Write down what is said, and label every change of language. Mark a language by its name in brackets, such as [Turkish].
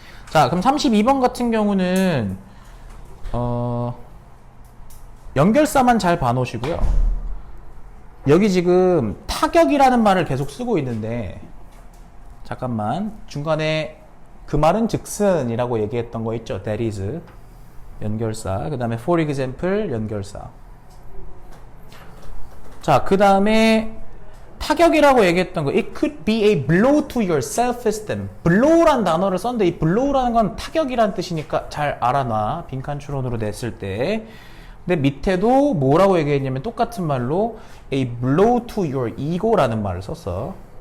[Korean] 자, 그럼 32번 같은 경우는 연결사만 잘 봐놓으시고요. 여기 지금 타격이라는 말을 계속 쓰고 있는데, 잠깐만, 중간에 그 말은 즉슨이라고 얘기했던 거 있죠. [English] That is [Korean] 연결사. 그 다음에 [English] for example [Korean] 연결사. 자, 그 다음에 타격이라고 얘기했던 거, [English] it could be a blow to your self-esteem. [Korean] blow란 단어를 썼는데 이 blow라는 건 타격이란 뜻이니까 잘 알아놔. 빈칸 추론으로 냈을 때. 근데 밑에도 뭐라고 얘기했냐면 똑같은 말로 [English] a blow to your ego [Korean] 라는 말을 썼어.